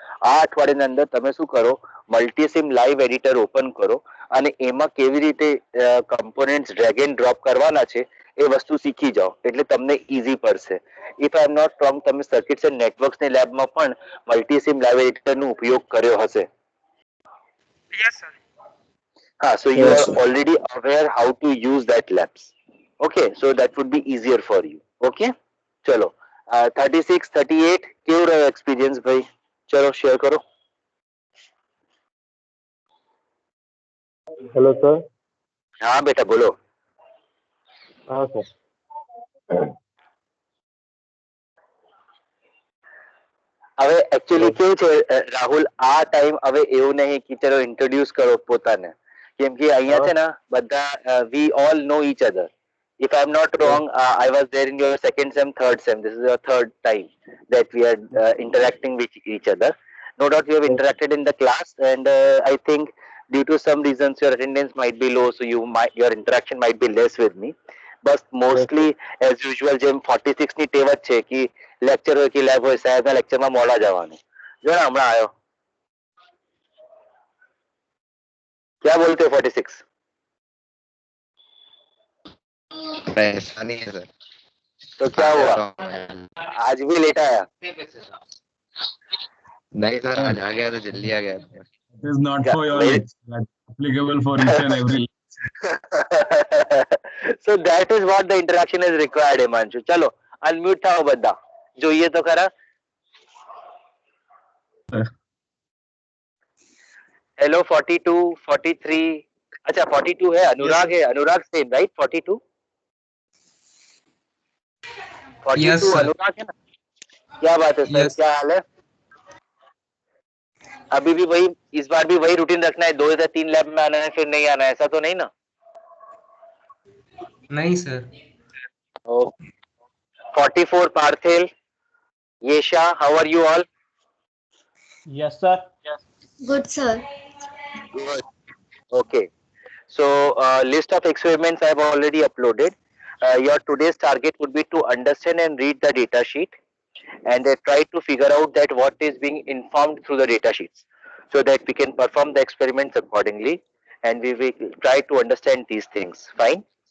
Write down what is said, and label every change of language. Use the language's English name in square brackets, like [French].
[Gujarati] આ અઠવાડિયાની અંદર તમે શું કરો, મલ્ટીસિમ લાઈવ એડિટર ઓપન કરો અને એમાં કેવી રીતે કમ્પોનેન્ટ્સ ડ્રેગ એન્ડ ડ્રોપ કરવાના છે એ વસ્તુ શીખી જાઓ એટલે તમને ઈઝી પડશે. [English] if I am not wrong, [Gujarati] તમે સર્કિટ્સ એન્ડ નેટવર્ક્સની લેબમાં પણ મલ્ટીસિમ લાઇવ એડિટરનો ઉપયોગ કર્યો હશે. [English] Yes sir. So you Yes, are sir. already aware how to use that labs. Okay, so that would be easier for you. [Gujarati] Okay, [Hindi] चलो [Gujarati] 36 38 કેવો રહ્યો experience ભાઈ? ચલો શેર કરો. [English] Hello sir. [Gujarati] હા બેટા બોલો. [Hindi] हाँ सर. [Gujarati] હવે એકચ્યુઅલી કેવું છે રાહુલ, આ ટાઈમ હવે એવું નહીં કે ચલો ઇન્ટ્રોડ્યુસ કરો પોતાને, કેમ કે અહીંયા છે ને બધા [English] We all know each other. If I'm not wrong, I was there in your second sem, third sem. This is your third time that we are interacting with each other. No doubt we have interacted in the class, and I think due to some reasons your attendance might be low, so your interaction might be less with me. But mostly, as usual, [Gujarati] જેમ 46 ની ટેવ જ છે કે lecture હોય કે lab હોય, સાહેબના લેક્ચરમાં મોડા જવાનું. જો ને હમણાં આવ્યો. [Hindi] क्या बोलते हो 46? ऐसा नहीं है सर. तो क्या हुआ? आज भी लेट आया? नहीं सर, आज आ गया तो जल्दी आ गया. [English] It is not for your Very- lecture, that's applicable for each and every So that is what the interaction is required, Himanshu. [Hindi] चलो [Gujarati] अनम्यूट થાઓ બધા, જોઈએ તો ખરા. [English] Hello 42 43. [Hindi] अच्छा 42 है, अनुराग है, अनुराग सेम राइट 42. 42 [English] Yes, sir. [Hindi] अनुराग है ना? क्या बात है सर, [English] Yes. [Hindi] क्या हाल है? अभी भी वही, इस बार भी वही रूटीन रखना है, 2 या 3 लैब में आना है फिर नहीं आना है, ऐसा तो नहीं ना? नहीं sir. [English] 44 Parthel, Yesha, how are you all? Yes, sir. Good, sir. Good. Okay. So list of experiments I have already uploaded. Your today's target would be to understand and read the data sheet, and try to figure out that what is being informed through the data sheets, so that we can perform the experiments accordingly, and we will try to understand these things. Fine.